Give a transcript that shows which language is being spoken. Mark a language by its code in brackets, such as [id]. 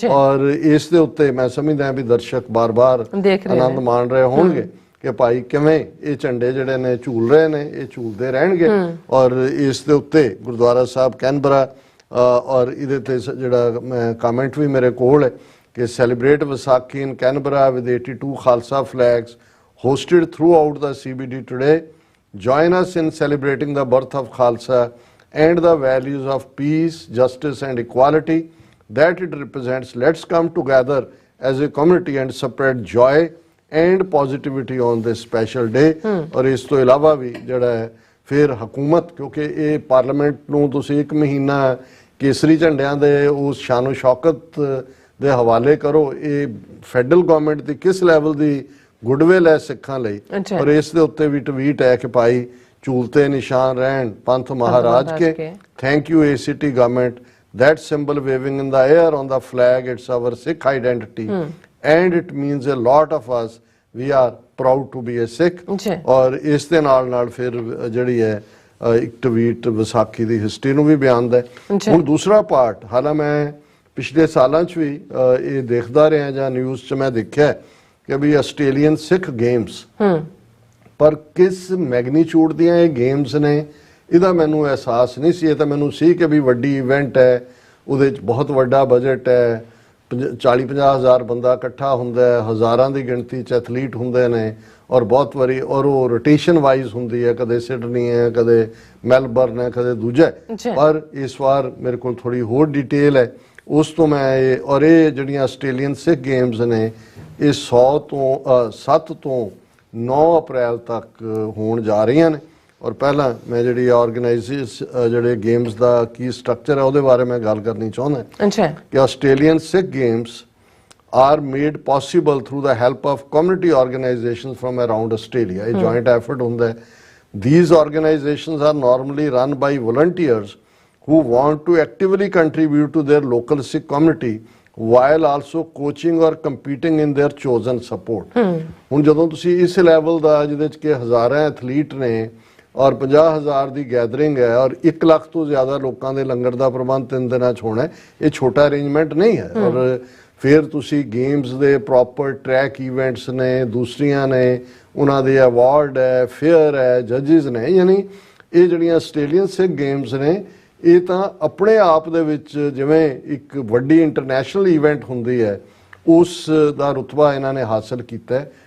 [pa] ਔਰ ਇਸ ਦੇ ਉੱਤੇ ਮੈਂ ਸਮਝਦਾ ਵੀ ਦਰਸ਼ਕ ਬਾਰ-ਬਾਰ ਆਨੰਦ ਮਾਣ ਰਹੇ ਹੋਣਗੇ ਕਿ ਭਾਈ ਕਿਵੇਂ ਇਹ ਝੰਡੇ ਜਿਹੜੇ ਨੇ ਝੂਲ ਰਹੇ ਨੇ, ਇਹ ਝੂਲਦੇ ਰਹਿਣਗੇ। ਔਰ ਇਸ ਦੇ ਉੱਤੇ ਗੁਰਦੁਆਰਾ ਸਾਹਿਬ ਕੈਨਬਰਾ, ਔਰ ਇਹਦੇ ਤੇ ਜਿਹੜਾ ਮੈਂ ਕਮੈਂਟ ਵੀ ਮੇਰੇ ਕੋਲ ਹੈ ਕਿ [en] Celebrate Vaisakhi in Canberra with 82 Khalsa flags hosted throughout the CBD today. Join us in celebrating the birth of Khalsa and the values of peace, justice and equality that it represents. Let's come together as a community and spread joy and positivity on this special day. [pa] ਔਰ ਇਸ ਤੋਂ ਇਲਾਵਾ ਵੀ ਜਿਹੜਾ ਹੈ ਫਿਰ ਹਕੂਮਤ, ਕਿਉਂਕਿ ਇਹ ਪਾਰਲੀਮੈਂਟ ਨੂੰ ਤੁਸੀਂ ਇੱਕ ਮਹੀਨਾ ਕੇਸਰੀ ਝੰਡਿਆਂ ਦੇ ਉਸ ਸ਼ਾਨੋ ਸ਼ੌਕਤ ਦੇ ਹਵਾਲੇ ਕਰੋ, ਇਹ ਫੈਡਰਲ ਗਵਰਨਮੈਂਟ ਦੀ ਕਿਸ ਲੈਵਲ ਦੀ ਗੁੱਡਵਿਲ ਹੈ ਸਿੱਖਾਂ ਲਈ। ਔਰ ਇਸ ਦੇ ਉੱਤੇ ਵੀ ਟਵੀਟ ਹੈ ਕਿ ਭਾਈ ਝੂਲਤੇ ਨਿਸ਼ਾਨ ਰਹਿਣ ਪੰਥ ਮਹਾਰਾਜ ਕੇ, [en] Thank you ACT government, that symbol waving in the air on the flag, it's our Sikh identity and it means a lot of us, we are proud to be a Sikh। [pa] ਔਰ ਇਸ ਦੇ ਨਾਲ ਫਿਰ ਜਿਹੜੀ ਹੈ ਇੱਕ tweet Vaisakhi ਦੀ history ਨੂੰ ਵੀ ਬਿਆਨਦਾ ਹੈ। ਹੁਣ ਦੂਸਰਾ ਪਾਰਟ, ਹਾਲਾਂ ਮੈਂ ਪਿਛਲੇ ਸਾਲਾਂ 'ਚ ਵੀ ਇਹ ਦੇਖਦਾ ਰਿਹਾ ਜਾਂ ਨਿਊਜ਼ 'ਚ ਮੈਂ ਦੇਖਿਆ ਕਿ ਵੀ ਆਸਟ੍ਰੇਲੀਅਨ ਸਿੱਖ ਗੇਮਸ, ਪਰ ਕਿਸ ਮੈਗਨੀਚਿਊਡ ਦੀਆਂ ਇਹ ਗੇਮਸ ਨੇ ਇਹਦਾ ਮੈਨੂੰ ਅਹਿਸਾਸ ਨਹੀਂ ਸੀ। ਇਹ ਤਾਂ ਮੈਨੂੰ ਸੀ ਕਿ ਵੀ ਵੱਡੀ ਇਵੈਂਟ ਹੈ, ਉਹਦੇ 'ਚ ਬਹੁਤ ਵੱਡਾ ਬਜਟ ਹੈ, 40-50 ਹਜ਼ਾਰ ਬੰਦਾ ਇਕੱਠਾ ਹੁੰਦਾ ਹੈ, ਹਜ਼ਾਰਾਂ ਦੀ ਗਿਣਤੀ 'ਚ ਐਥਲੀਟ ਹੁੰਦੇ ਨੇ ਔਰ ਬਹੁਤ ਵਾਰੀ ਔਰ ਉਹ ਰੋਟੇਸ਼ਨ ਵਾਈਜ਼ ਹੁੰਦੀ ਹੈ, ਕਦੇ ਸਿਡਨੀ ਹੈ, ਕਦੇ ਮੈਲਬਰਨ ਹੈ, ਕਦੇ ਦੂਜਾ ਹੈ। ਪਰ ਇਸ ਵਾਰ ਮੇਰੇ ਕੋਲ ਥੋੜੀ ਹੋਰ ਡਿਟੇਲ ਹੈ ਉਸ ਤੋਂ ਮੈਂ ਇਹ ਜਿਹੜੀਆਂ ਆਸਟ੍ਰੇਲੀਅਨ ਸਿੱਖ ਗੇਮਸ ਨੇ ਇਹ 7 ਤੋਂ 9 ਅਪ੍ਰੈਲ ਤੱਕ ਹੋਣ ਜਾ ਰਹੀਆਂ ਨੇ। ਔਰ ਪਹਿਲਾਂ ਮੈਂ ਜਿਹੜੀ ਜਿਹੜੇ ਗੇਮਸ ਦਾ ਕੀ ਸਟਰਕਚਰ ਹੈ ਉਹਦੇ ਬਾਰੇ ਮੈਂ ਗੱਲ ਕਰਨੀ ਚਾਹੁੰਦਾ ਕਿ Australian Sikh games [en] are made possible through the help of community organizations from around Australia. A joint effort [pa] ਹੁੰਦਾ ਹੈ। [en] These organizations are normally run by volunteers who want to actively contribute to their local Sikh community while also coaching or competing in their chosen support. [pa] ਹੁਣ ਜਦੋਂ ਤੁਸੀਂ ਇਸ level ਦਾ ਜਿਹਦੇ 'ਚ ਕਿ ਹਜ਼ਾਰਾਂ ਐਥਲੀਟ ਨੇ ਔਰ 50,000 ਦੀ ਗੈਦਰਿੰਗ ਹੈ ਔਰ 1 ਲੱਖ ਤੋਂ ਜ਼ਿਆਦਾ ਲੋਕਾਂ ਦੇ ਲੰਗਰ ਦਾ ਪ੍ਰਬੰਧ 3 ਦਿਨਾਂ 'ਚ ਹੋਣਾ, ਇਹ ਛੋਟਾ ਅਰੇਂਜਮੈਂਟ ਨਹੀਂ ਹੈ। ਔਰ ਫਿਰ ਤੁਸੀਂ ਗੇਮਸ ਦੇ ਪ੍ਰੋਪਰ ਟਰੈਕ ਇਵੈਂਟਸ ਨੇ, ਦੂਸਰੀਆਂ ਨੇ, ਉਹਨਾਂ ਦੇ ਅਵਾਰਡ ਹੈ, ਫੇਅਰ ਹੈ, ਜੱਜਿਸ ਨੇ, ਯਾਨੀ ਇਹ ਜਿਹੜੀਆਂ ਆਸਟ੍ਰੇਲੀਅਨ ਸਿੱਖ ਗੇਮਸ ਨੇ ਇਹ ਤਾਂ ਆਪਣੇ ਆਪ ਦੇ ਵਿੱਚ ਜਿਵੇਂ ਇੱਕ ਵੱਡੀ ਇੰਟਰਨੈਸ਼ਨਲ ਇਵੈਂਟ ਹੁੰਦੀ ਹੈ ਉਸ ਦਾ ਰੁਤਬਾ ਇਹਨਾਂ ਨੇ ਹਾਸਲ ਕੀਤਾ ਹੈ।